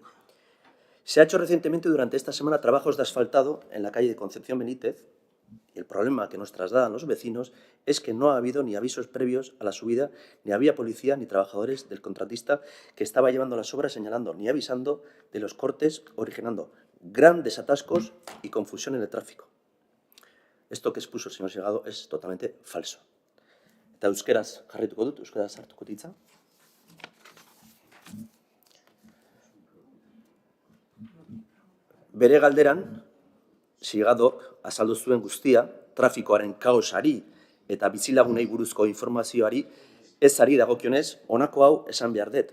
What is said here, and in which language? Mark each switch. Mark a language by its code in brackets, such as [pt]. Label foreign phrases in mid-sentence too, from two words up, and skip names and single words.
[es] Se ha hecho recientemente durante esta semana trabajos de asfaltado en la calle de Concepción Benítez y el problema que nos trasladan los vecinos es que no ha habido ni avisos previos a la subida, ni había policía ni trabajadores del contratista que estaba llevando las obras señalando ni avisando de los cortes, originando grandes atascos y confusión en el tráfico. Esto que expuso el señor Silgado es totalmente falso. [eu] Eta euskeraz jarrituko dut, euskeraz hartuko ditza. Bere galderan, Silgadok azaldu zuen guztia, trafikoaren kaosari eta bizilagunei buruzko informazioari ezari dagokionez, honako hau esan behar dut.